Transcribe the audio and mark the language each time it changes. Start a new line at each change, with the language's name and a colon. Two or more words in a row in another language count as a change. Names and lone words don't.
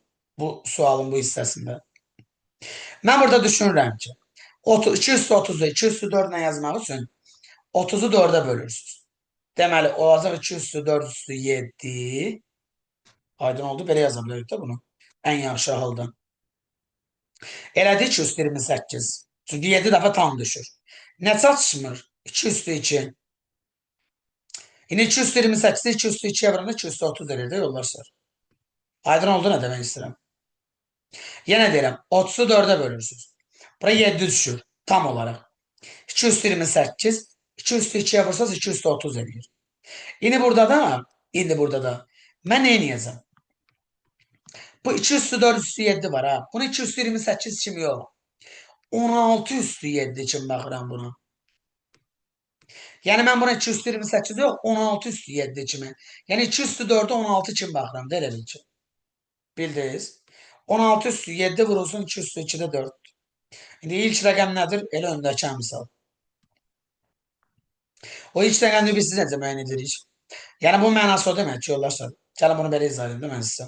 Azerbaijani: Bu sualın bu hissəsində. Mən burada düşünürəm ki, 2 üstü 30'u 2 üstü 4 ilə yazmaq üçün 30'u 4'ə bölürsünüz. Deməli, olacaq 2 üstü 4 üstü 7. Aydın oldu. Belə yaza bilərik də bunu. Ən yaxşı halda. Elədi 2 üstü 28. Çünki 7 dəfə tam düşür. Nə çatışmır? 2 üstü 2.
Turkish: Yine 2 üstü 28'i 2 üstü 2'ye vuranda 2 üstü 30 derece yollar.
Azerbaijani: Aydın oldu
Turkish: ne demek istedim. Yine derim 30'u 4'e bölürsünüz. Buraya 7 düşür tam olarak. 2 üstü 28 2 üstü 2'ye vursanız 2 üstü 30 ediyor. Yine burada da ben ne diyeceğim? Bu 2 üstü 4 üstü 7 var ha. Bunu 2 üstü 28 için yok. 16 üstü 7 için bakıram buna. Yani ben buna 2 üstü 28 yok 16 üstü 7 için. Yani 2 üstü 4'e 16 için bakıram. Değil mi? Bildiniz. 16 üstü 7 vurulsun 2 üstü 2'de 4.
Azerbaijani: İndi ilk rəqəm nədir? Elə öndəki misal. O ilk rəqəmini biz sizə necə müəyyən edirik? Yəni bu mənası o demək ki, yoldaşlar. Gəlin bunu belə izah edeyim də mən sizə.